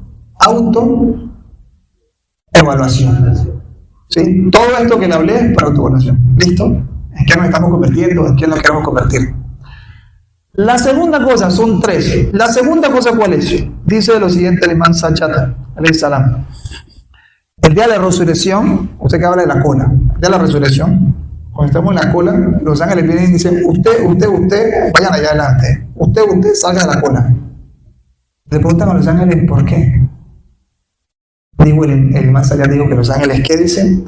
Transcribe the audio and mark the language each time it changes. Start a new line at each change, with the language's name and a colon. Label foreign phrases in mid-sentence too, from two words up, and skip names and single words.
Spanish: Autoevaluación. ¿Sí? Todo esto que le hablé es para autoevaluación. ¿Listo? ¿En qué nos estamos convirtiendo? ¿En qué nos queremos convertir? La segunda cosa, son 3. La segunda cosa, ¿cuál es? Dice lo siguiente el imán Sayyad
Arabic: عليه السلام.
Spanish: El día de la resurrección, usted que habla de la cola, el día de la resurrección, cuando estamos en la cola, los ángeles vienen y dicen, usted, vayan allá adelante. Usted, salga de la cola. Le preguntan a los ángeles, ¿por qué? Digo, el más allá digo que los ángeles, ¿qué dicen?